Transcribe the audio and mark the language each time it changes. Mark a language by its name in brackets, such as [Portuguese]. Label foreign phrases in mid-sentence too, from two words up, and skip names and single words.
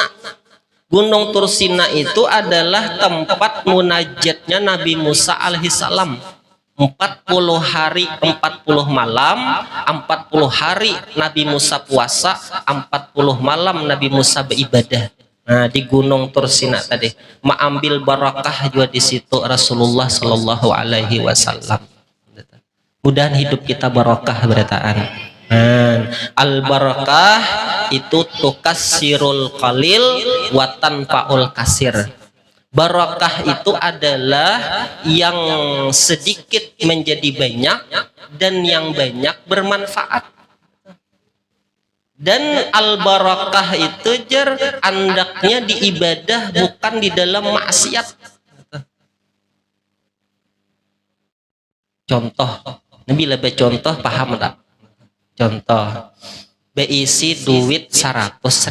[Indonesian] Gunung Tursina itu adalah tempat munajatnya Nabi Musa alaihissalam. 40 hari 40 malam 40 hari Nabi Musa puasa, 40 malam Nabi Musa beribadah. Nah, di Gunung Tursina tadi mengambil barakah juga di situ Rasulullah [Arabic] صلى الله عليه وسلم. [Banjar] Mudahan hidup kita barakah berataan. [Arabic] البركة itu تكثر القليل وتنفع الكثير. [Indonesian] Barakah itu adalah yang sedikit menjadi banyak dan yang banyak bermanfaat. [Banjar] Dan al-barakah itu andaknya di ibadah, bukan di dalam maksiat. [Indonesian] Contoh, bila contoh paham tak? [Banjar] Contoh, beisi duit 100.000.